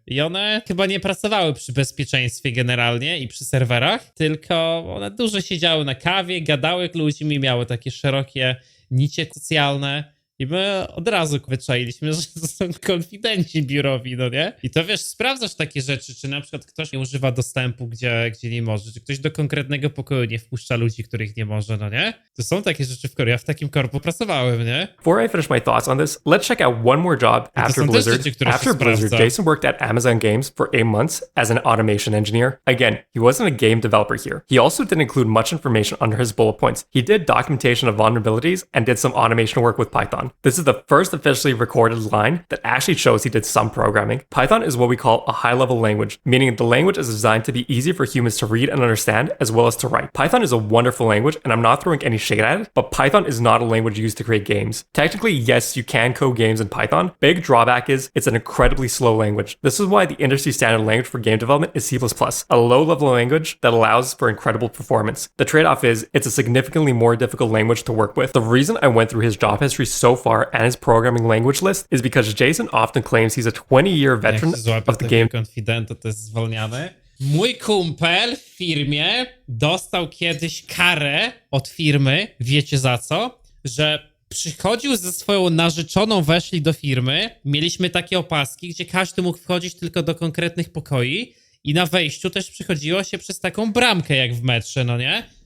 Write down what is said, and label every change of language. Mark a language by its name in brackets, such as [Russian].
[Polish] I one chyba nie pracowały przy bezpieczeństwie generalnie i przy serwerach, tylko one dużo siedziały na kawie, gadały z ludźmi, miały takie szerokie nicie socjalne. I my od razu wyczailiśmy, że to są konfidenci biurowi, no nie? I to wiesz, sprawdzasz takie rzeczy, czy na przykład ktoś nie używa dostępu, gdzie nie może, czy ktoś do konkretnego pokoju nie wpuszcza ludzi, których nie może, no nie? To są takie rzeczy w korpo. Ja w takim korpo pracowałem, nie? [English] before I finish my thoughts on this, let's check out one more job after [Polish] są też [English] Blizzard. [Polish] rzeczy, które się [English] After Blizzard, [Polish] sprawdza. [English] Jason worked at Amazon Games for 8 months as an automation engineer. Again, he wasn't a game developer here. He also didn't include much information under his bullet points. He did documentation of vulnerabilities and did some automation work with Python. This is the first officially recorded line that actually shows he did some programming. Python is what we call a high-level language, meaning the language is designed to be easy for humans to read and understand as well as to write. Python is a wonderful language, and I'm not throwing any shade at it, but Python is not a language used to create games. Technically, yes, you can code games in Python. Big drawback is it's an incredibly slow language. This is why the industry standard language for game development is C++, a low-level language that allows for incredible performance. The trade-off is it's a significantly more difficult language to work with. The reason I went through his job history so far and his programming language list is because Jason often claims he's a 20-year veteran [Polish] Jak się złapie [English] of the [Polish] takiego [English] game. [Polish] konfidenta, to jest zwolniany. Mój kumpel w firmie dostał kiedyś karę od firmy, wiecie za co? Że Przychodził ze swoją narzeczoną, weszli do firmy, mieliśmy takie opaski, gdzie każdy mógł wchodzić tylko do konkretnych pokoi i na wejściu też przychodziło się przez taką bramkę jak w metrze, no nie?